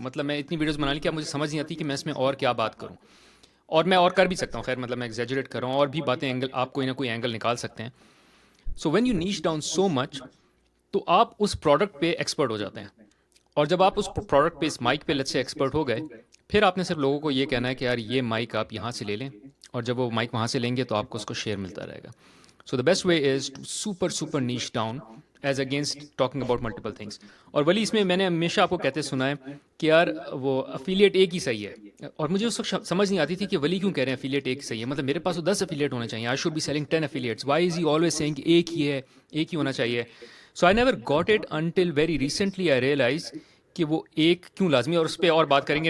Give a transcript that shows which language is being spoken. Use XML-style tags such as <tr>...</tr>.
<ur>مطلب میں اتنی ویڈیوز بنا لی کہ اب مجھے سمجھ نہیں آتی کہ میں اس میں اور کیا بات کروں, اور میں اور کر بھی سکتا ہوں, خیر مطلب میں ایگزیجریٹ کر رہا ہوں, اور بھی باتیں اینگل آپ کوئی نہ کوئی اینگل نکال سکتے ہیں.</ur> <en>so when you niche down so much</en> <ur>تو آپ اس پروڈکٹ پہ ایکسپرٹ ہو جاتے ہیں, اور جب آپ اس پروڈکٹ پہ اس مائک پہ سے ایکسپرٹ ہو گئے, پھر آپ نے صرف لوگوں کو یہ کہنا ہے کہ یار یہ مائک آپ یہاں سے لے لیں, اور جب وہ مائک وہاں سے لیں گے تو آپ کو اس کو شیئر ملتا رہے گا.</ur> <en>So the best way is to super niche down as against talking about multiple things.</en> <ur>اور ولی اس میں نے ہمیشہ آپ کو کہتے سنا ہے کہ یار وہ افیلیٹ ایک ہی صحیح ہے, اور مجھے اس وقت سمجھ نہیں آتی تھی کہ ولی کیوں کہہ رہے ہیں افیلیٹ ایک صحیح ہے. مطلب میرے پاس تو 10 افیلیٹ ہونے چاہیے,</ur> <en>I should be selling 10 affiliates. Why is he always saying</en> <ur>کہ ایک ہی ہے, ایک ہی ہونا چاہیے.</ur> <en>So I never got it until very recently I realized</en> <ur>کہ وہ ایک کیوں لازمی, اور اس پہ اور بات کریں گے.</ur>